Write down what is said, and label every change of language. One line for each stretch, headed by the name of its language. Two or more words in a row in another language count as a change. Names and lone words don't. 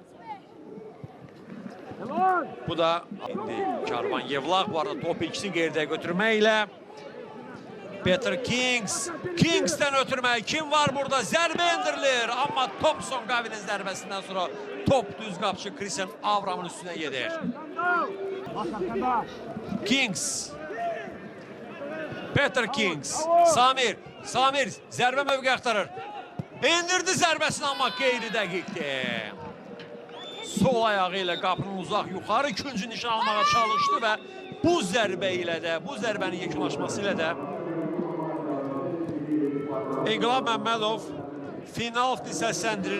Azerbaijani: Bu da indi Karvan Yevlax bu arada top ikisini qeyri-dəqiq götürməklə. Peter Kings. Kings'dən ötürmək. Kim var burada? Zərbə endirilir. Amma Thompson Qavinin zərbəsindən sonra top düz qapçı Christian Avramın üstünə gedir. Kings. Peter Kings. Samir zərbə mövqe axtarır. İndirdi zərbəsini, amma qeyri dəqiqdir. Sol ayağı ilə qapının uzaq yuxarı küncü nişan almağa çalışdı və bu zərbə ilə də, bu zərbənin yekunlaşması ilə də İnqilab Məmmədov final səsləndirir.